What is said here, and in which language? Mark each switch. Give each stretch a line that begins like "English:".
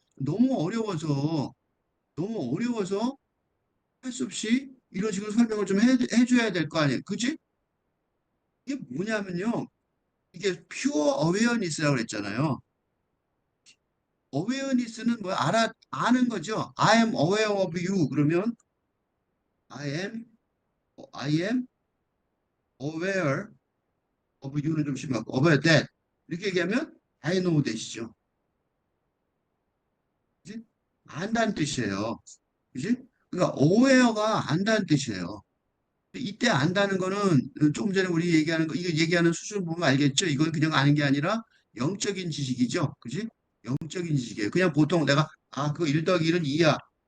Korean: 너무 어려워서 너무 어려워서 할 수 없이 이런 식으로 설명을 좀 해줘야 될 거 아니에요. 그지? 이게 뭐냐면요. 이게 퓨어 어웨어니스라고 그랬잖아요. 어웨어니스는 뭐 아는 거죠.
English: I am aware of you
Korean: 그러면
English: I am aware of you는
Korean: 좀 심하고
English: aware that
Korean: 이렇게 얘기하면
English: I know that이죠.
Korean: 그지? 안다는 뜻이에요. 그지? 그러니까 aware가 안다는 뜻이에요. 이때 안다는 거는 조금 전에 우리 얘기하는 거 이거 얘기하는 수준 보면 알겠죠? 이건 그냥 아는 게 아니라 영적인 지식이죠. 그지? 영적인 지식이에요. 그냥 보통 내가 그거 1 더하기 1은 2야.